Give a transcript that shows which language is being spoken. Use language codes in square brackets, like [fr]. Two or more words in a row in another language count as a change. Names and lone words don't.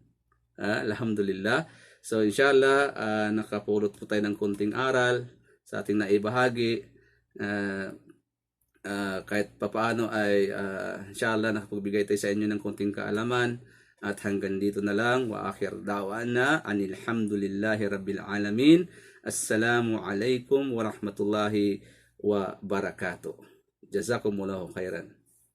[tl] Alhamdulillah. So inshallah, nakapulot po tayo ng kunting aral sa ating naibahagi. Kahit papaano ay inshallah nakapagbigay tayo sa inyo ng kunting kaalaman. At hanggang dito na lang, [ar] وآخر دعوانا أن الحمد لله رب العالمين. السلام عليكم ورحمة الله وبركاته. جزاكم الله خيرا.